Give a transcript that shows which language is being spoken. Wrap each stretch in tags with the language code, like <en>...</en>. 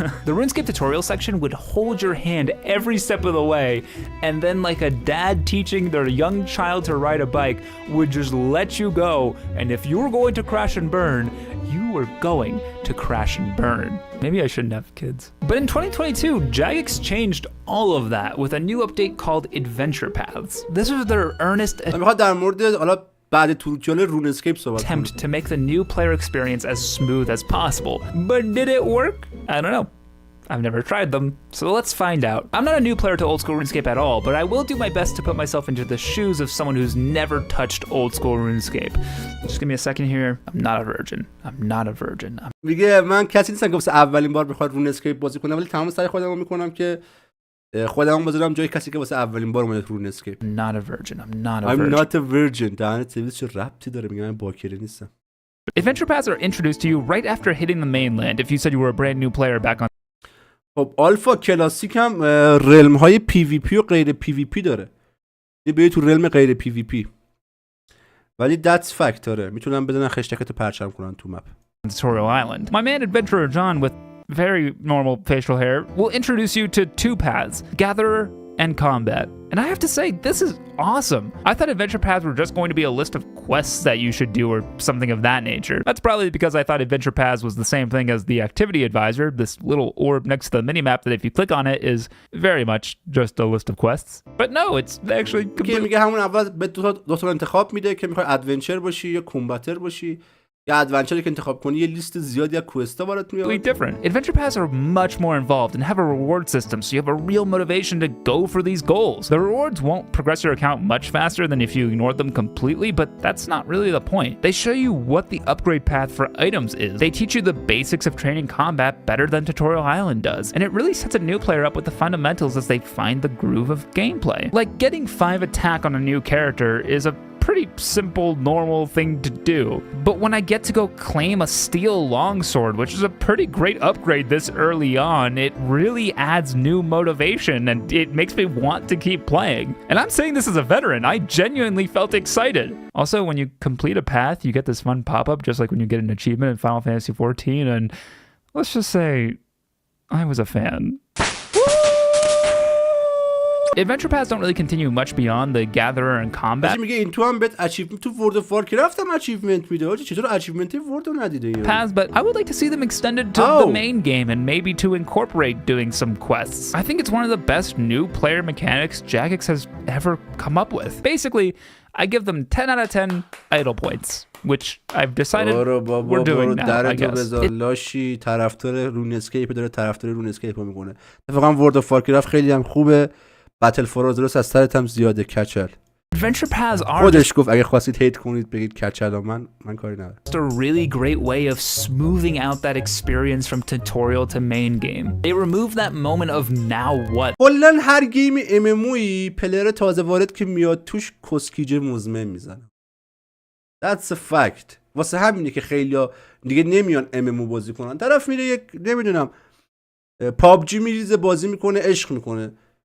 <en>The RuneScape tutorial section would hold your hand every step of the way, and then like a dad teaching their young child to ride a bike would just let you go, and if you were going to crash and burn, you were going to crash and burn. Maybe I shouldn't have kids. But in 2022, Jagex changed all of that with a new update called Adventure Paths. This was their earnest</en> <fa>میخواد در مورد حالا بعد توتیال رون اسکیپ صحبت کنم.</fa> <en>attempt to make the new player experience as smooth as possible. But did it work? I don't know. I've never tried them, so let's find out. I'm not a new player to old school RuneScape at all, but I will do my best to put myself into the shoes of someone who's never touched old school RuneScape. Just give me a second here. I'm not a virgin. I'm not a virgin.</en> <fa>میگه من کسی نیستم که واسه اولین بار بخواد رون اسکیپ بازی کنم، ولی تمام سعی خودمو میکنم که خودمو بذارم جای کسی که واسه اولین بار اومده رون اسکیپ.</fa> <en>I'm not a virgin. I'm not a I'm virgin. not a virgin.</en> <fa>دهنت سرویس چه ربطی داره؟ میگم من باکره نیستم.</fa> <en>Adventure paths are introduced to you right after hitting the mainland if you said you were a brand new player back on</en> <fa>خب آلفا کلاسیک هم رلم های پی وی پی و غیر پی وی پی داره. یه بیای تو رلم غیر پی وی پی. ولی</fa> <en>that's fact</en> <fa>داره. میتونن بدن خشتکتو پرچم کنن تو مپ.</fa> <en>Tutorial Island. My man adventurer John with very normal facial hair will introduce you to two paths, Gatherer and Combat. And I have to say, this is awesome. I thought Adventure Paths were just going to be a list of quests that you should do or something of that nature. That's probably because I thought Adventure Paths was the same thing as the Activity Advisor, this little orb next to the minimap that if you click on it is very much just a list of quests. But no, it's actually</en> <fa>که میگه همون اول به دو تا انتخاب میده که میخوای ادونچر باشی یا کامباتر باشی. یا ادونچر که انتخاب کنی یه لیست زیادی از کوستا برات میاد.</fa> <en>different. Adventure paths are much more involved and have a reward system, so you have a real motivation to go for these goals. The rewards won't progress your account much faster than if you ignored them completely, but that's not really the point. They show you what the upgrade path for items is. They teach you the basics of training combat better than Tutorial Island does, and it really sets a new player up with the fundamentals as they find the groove of gameplay. Like getting 5 attack on a new character is a pretty simple, normal thing to do. But when I get to go claim a steel longsword, which is a pretty great upgrade this early on, it really adds new motivation and it makes me want to keep playing. And I'm saying this as a veteran, I genuinely felt excited. Also, when you complete a path, you get this fun pop-up, just like when you get an achievement in Final Fantasy XIV, and let's just say, I was a fan. Adventure paths don't really continue much beyond the Gatherer and Combat</en> <fa>میگه این تو هم بهت اچیومنت تو ورد اف وارکرافت هم اچیومنت میده. آجی چطور اچیومنت ورد رو ندیده این؟</fa> <en>paths, but I would like to see them extended to the main game and maybe to incorporate doing some quests. I think it's one of the best new player mechanics Jagex has ever come up with. Basically, I give them 10 out of 10 idle points, which I've decided we're doing now, I guess.</en> <fa>لاشی طرفدار رون اسکیپ داره، طرفدار رون اسکیپ میکنه. اتفاقا ورد اف وارکرافت خیلی هم خوبه. باتل فرازرس از سرت هم زیاده کچل.</fa> <en>Adventure paths are</en> <fa>خودش گفت اگه خواستید هیت کنید بگید کچل. من کاری ندارم.</fa> <en>just a really great way of smoothing out that experience from tutorial to main game. They remove that moment of now what.</en> <fa>کلا هر گیم ام ام اوی پلیر تازه وارد که میاد توش کسکیجه مزمن میزنه.</fa> <en>That's a fact.</en> <fa>واسه همینه که خیلیا دیگه نمیان ام ام او بازی کنن. طرف میره یک نمیدونم پابجی میریزه بازی میکنه عشق میکنه.</fa>